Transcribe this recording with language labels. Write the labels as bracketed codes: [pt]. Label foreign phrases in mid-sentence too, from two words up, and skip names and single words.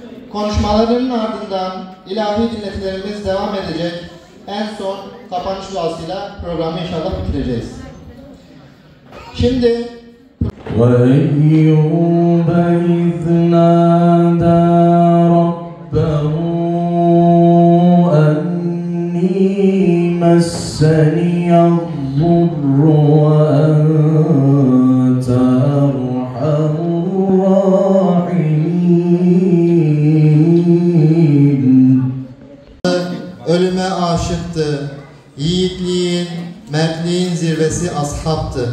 [tr] Konuşmalarının ardından ilahi dinletilerimiz devam edecek. En son kapanış duasıyla programı inşallah bitireceğiz. Şimdi [ar] وَأَيُّوبَ إِذْ نَادَى رَبَّهُ أَنِّي مَسَّنِيَ الضُّرُّ وَأَنْتَ أَرْحَمُ الرَّاحِمِينَ. [tr] Ölüme aşıktı. Yiğitliğin, mertliğin zirvesi ashabtı.